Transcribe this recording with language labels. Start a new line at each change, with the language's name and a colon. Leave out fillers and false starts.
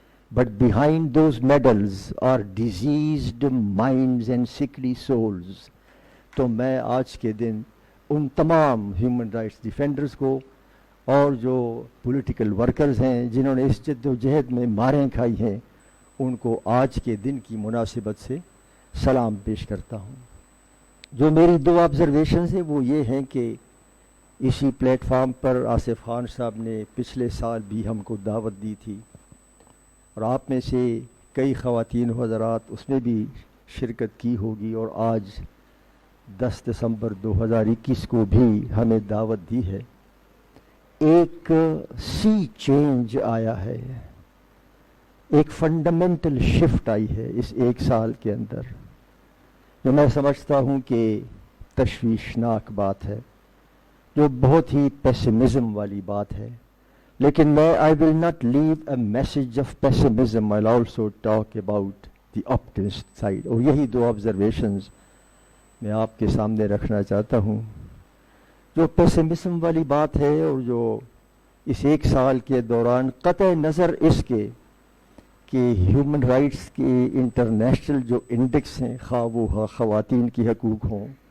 English: But behind those medals are diseased minds and sickly souls.
Urdu: تو میں آج کے دن ان تمام ہیومن رائٹس ڈیفینڈرز کو اور جو پولیٹیکل ورکرز ہیں جنہوں نے اس جد و جہد میں ماریں کھائی ہیں، ان کو آج کے دن کی مناسبت سے سلام پیش کرتا ہوں. جو میری 2 آبزرویشنز ہیں وہ یہ ہیں کہ اسی پلیٹ فارم پر آصف خان صاحب نے پچھلے سال بھی ہم کو دعوت دی تھی، اور آپ میں سے کئی خواتین و حضرات اس میں بھی شرکت کی ہوگی، اور آج 10 دسمبر 2021 کو بھی ہمیں دعوت دی ہے. ایک سی چینج آیا ہے، ایک فنڈامنٹل شفٹ آئی ہے اس 1 سال کے اندر، جو میں سمجھتا ہوں کہ تشویشناک بات ہے، جو بہت ہی پیسمزم والی بات ہے. لیکن میں
English: I will not leave a message of pessimism, I'll also talk about the optimist side.
Urdu: اور یہی 2 آبزرویشنز میں آپ کے سامنے رکھنا چاہتا ہوں. جو پیسمزم والی بات ہے، اور جو اس 1 سال کے دوران قطع نظر اس کے کہ ہیومن رائٹس کے انٹرنیشنل جو انڈیکس ہیں، خواہ وہ خواتین کی حقوق ہوں،